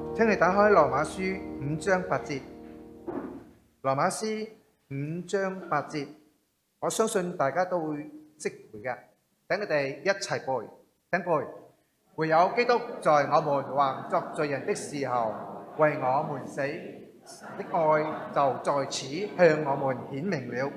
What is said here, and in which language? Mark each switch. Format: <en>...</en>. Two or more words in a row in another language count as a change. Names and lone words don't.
<yue>你打開羅馬書5章8節。羅馬書5章8節，我相信大家都會識背嘅。等你哋一齊背，請背。唯有基督在我們還作罪人的時候，為我們死的愛就在此向我們顯明了。</yue>